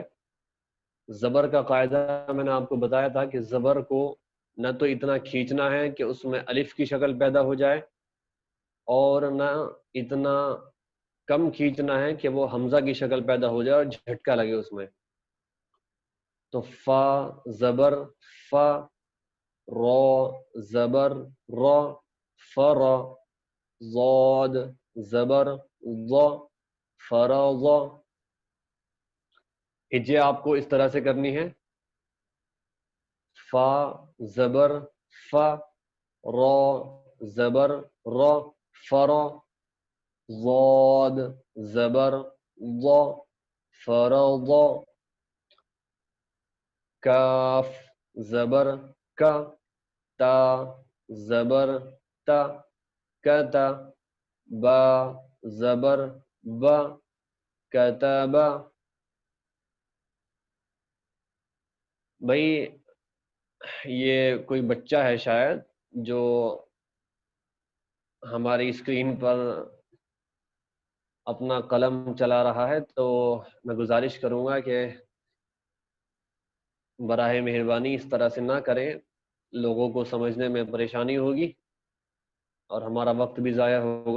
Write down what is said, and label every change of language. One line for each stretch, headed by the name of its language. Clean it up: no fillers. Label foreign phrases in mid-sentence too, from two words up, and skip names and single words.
Urdu: زبر کا قاعدہ میں نے آپ کو بتایا تھا کہ زبر کو نہ تو اتنا کھینچنا ہے کہ اس میں الف کی شکل پیدا ہو جائے، اور نہ اتنا کم کھینچنا ہے کہ وہ حمزہ کی شکل پیدا ہو جائے اور جھٹکا لگے اس میں. تو فا زبر فا، رو زبر رو، فر، ضاد زبر ض، فرض. ہجے آپ کو اس طرح سے کرنی ہے، فا زبر فا، رو زبر رو، فر، ضاد زبر ض، فرض. کاف زبر کا، تا زبر تا، کتا، با زبر با، کتبا. بھائی یہ کوئی بچہ ہے شاید جو ہماری اسکرین پر اپنا قلم چلا رہا ہے، تو میں گزارش کروں گا کہ براہ مہربانی اس طرح سے نہ کریں، لوگوں کو سمجھنے میں پریشانی ہوگی اور ہمارا وقت بھی ضائع ہوگا.